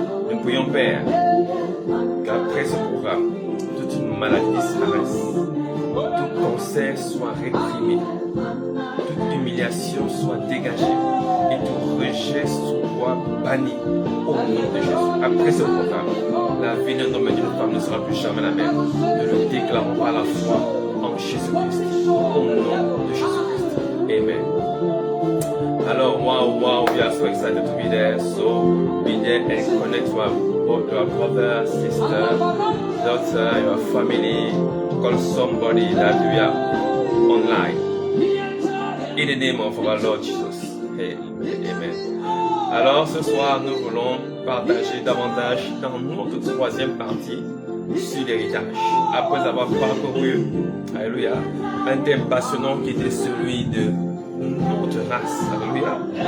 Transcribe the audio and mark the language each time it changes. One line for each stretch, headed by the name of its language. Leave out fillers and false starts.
French: Nous prions, Père, qu'après ce programme, toute maladie disparaisse, tout cancer soit réprimé, toute humiliation soit dégagée et tout rejet soit banni au nom de Jésus. Après ce programme, la vie d'un homme et d'une femme ne sera plus jamais la même. Nous le déclarons par la foi en Jésus-Christ, au nom de Jésus-Christ. Amen.
English: Alors, wow, we are so excited to be there. So be there and connect to your brother, sister, daughter, your family. Call somebody that we are online. In the name of our Lord Jesus. Amen.
French: Alors, ce soir, nous voulons partager davantage dans notre troisième partie sur l'héritage. Après avoir parcouru, alléluia, un thème passionnant qui était celui de notre race. Alléluia.